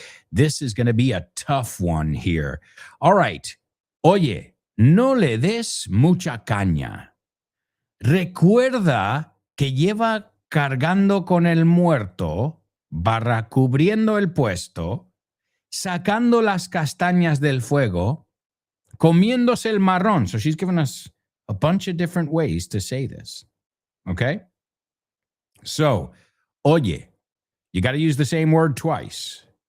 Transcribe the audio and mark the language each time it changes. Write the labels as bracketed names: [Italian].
[English] This is going to be a tough one here. [Spanish] All right. Oye, no le des mucha caña. Recuerda que lleva cargando con el muerto, cubriendo el puesto, sacando las castañas del fuego, Comiéndose el marrón. [English] So she's given us a bunch of different ways to say this. Okay? So, oye. You got to use the same word twice.